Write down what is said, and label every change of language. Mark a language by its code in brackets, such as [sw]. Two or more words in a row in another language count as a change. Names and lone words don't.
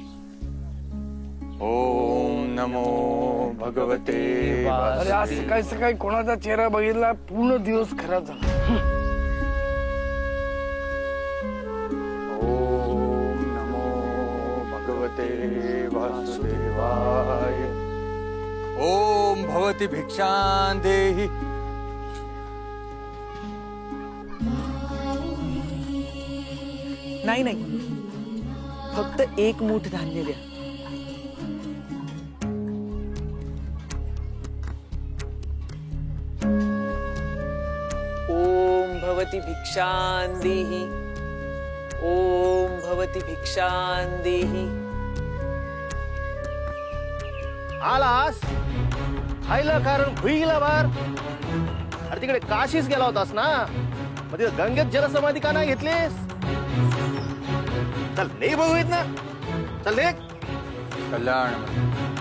[sa] ओम नमो भगवते [mr] अरे आज सकाळी सकाळी कोणाचा चेहरा बघितला, पूर्ण दिवस खराब झाला. [sa] ओम नमो भगवते वासुदेवाय. ओम भवती भिक्षां देहि. [mr] नाही नाही, फक्त एक मूठ धान्य द्या. [sa] ओम भवती भिक्षां देहि. ओम भवती भिक्षां देहि. [mr] आलास खायला कारण भुईला बार. अरे तिकडे काशीच गेला होतास ना, मग तिथे गंगेत जलसमाधी का नाही घेतलीस? चल निघ बघू ना, चल निघ.